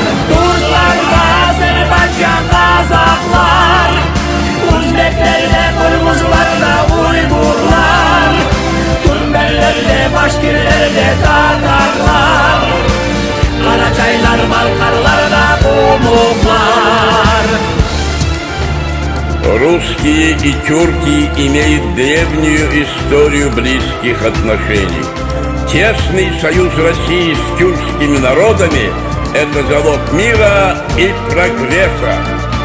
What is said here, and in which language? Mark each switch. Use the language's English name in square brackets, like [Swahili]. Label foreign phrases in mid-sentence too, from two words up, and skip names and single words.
[Turkish] Türkler ve Azerbaycan Kazaklar. Uzbeklerde, Kırgızlarda Uygurlar. Türkmenlerde, Başkirlerde Tatarlar. Karaçaylar, Balkarlarda Umuklar. [Russian] Русские и тюрки имеют древнюю историю близких отношений. Тесный союз России с тюркскими народами – это залог мира и прогресса.